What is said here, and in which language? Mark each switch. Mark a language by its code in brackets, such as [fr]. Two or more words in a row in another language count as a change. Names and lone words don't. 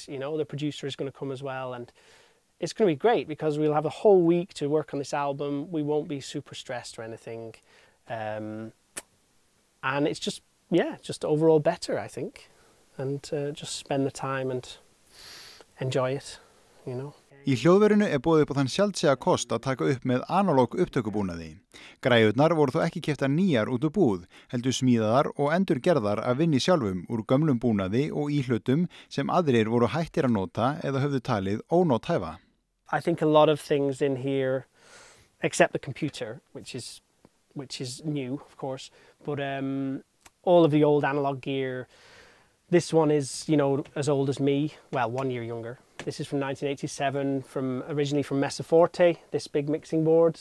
[en] The producer is going to come as well, and it's going to be great because we'll have a whole week to work on this album. We won't be super stressed or anything, and it's just overall better, I think, and just spend the time and enjoy it, [is] Í hljóðverinu boðið upp á þann sjaldséða kost að taka upp með analóg upptökubúnaði. Græjurnar voru þó ekki keyptar nýjar út úr búð, heldur smíðaðar og endurgerðar af Vinny sjálfum úr gömlum búnaði og íhlutum sem aðrir voru hættir að nota eða höfðu talið ónothæfa. [en] I think a lot of things in here, except the computer, which is new, of course, but all of the old analog gear. This one is, as old as me, well, 1 year younger. This is from 1987, originally from Mesa Forte, this big mixing board.